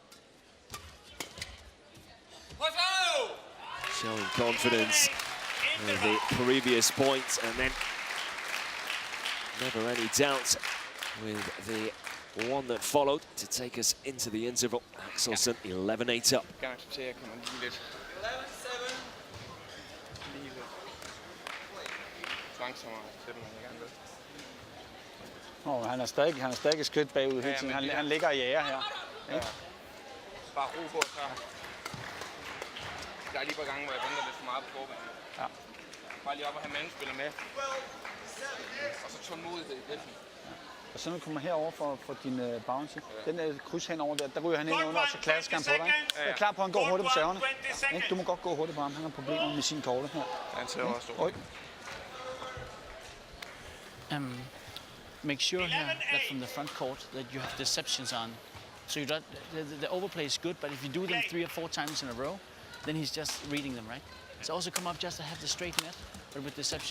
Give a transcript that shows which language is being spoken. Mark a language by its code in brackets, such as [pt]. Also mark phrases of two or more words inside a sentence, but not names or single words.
[en] Showing confidence in the previous points, and then never any doubt with the one that followed to take us into the interval. AXELSON 11-8 up. [da] Han er stadig et skridt bagud hele tiden. Han ligger og jager her. Ja. Bare ro på, så. Der er lige på gange, hvor jeg venter lidt for meget på forbanen. Ja. Bare lige op og have mandspiller med. Og så tålmodighed i defen. Og så nu kommer herover for din bounce. Den kryds henover der ryger han ind under, og så klasker han på dig. Jeg er klar på, at han går hurtigt på serverne. Du må godt gå hurtigt på ham. Han har problemer med sine korte her. Han ser også stor. [en] Make sure here that from the front court that you have deceptions on. So you don't, the overplay is good, but if you do them 3 or 4 times in a row, then he's just reading them, right? So also come up just to have the straight net, but with deception.